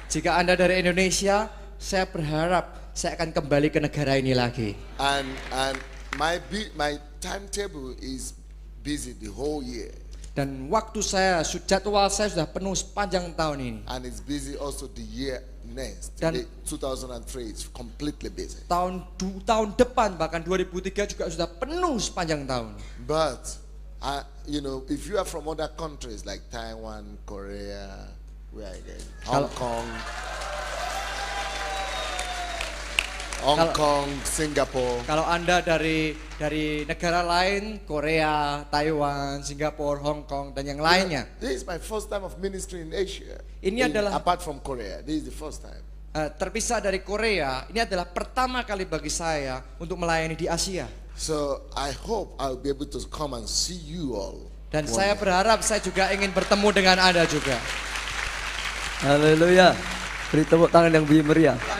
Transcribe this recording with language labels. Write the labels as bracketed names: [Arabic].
[Indonesian] Jika Anda dari Indonesia, saya berharap saya akan kembali ke negara ini lagi. [English] and my timetable is busy the whole year, [Indonesian] Dan waktu jadwal saya sudah penuh sepanjang tahun ini. [English] and it's busy also the year next. [Indonesian] Dan- [English] 2003 it's completely busy. [Indonesian] Tahun depan bahkan 2003 juga sudah penuh sepanjang tahun. [English] But if you are from other countries like Taiwan, Korea, where again, Hong Kong, Singapore. [Indonesian] Kalau Anda dari negara lain, Korea, Taiwan, Singapura, Hong Kong dan yang lainnya. [English] This is my first time of ministry in Asia. [Indonesian] Ini adalah- [English] apart from Korea. This is the first time. [Indonesian] Terpisah dari Korea, ini adalah pertama kali bagi saya untuk melayani di Asia. [English] So I hope I'll be able to come and see you all. [Indonesian] Dan [English] one [Indonesian] saya [English] day. [Indonesian] berharap saya juga ingin bertemu dengan Anda juga. Haleluya. Beri tepuk tangan yang lebih meriah.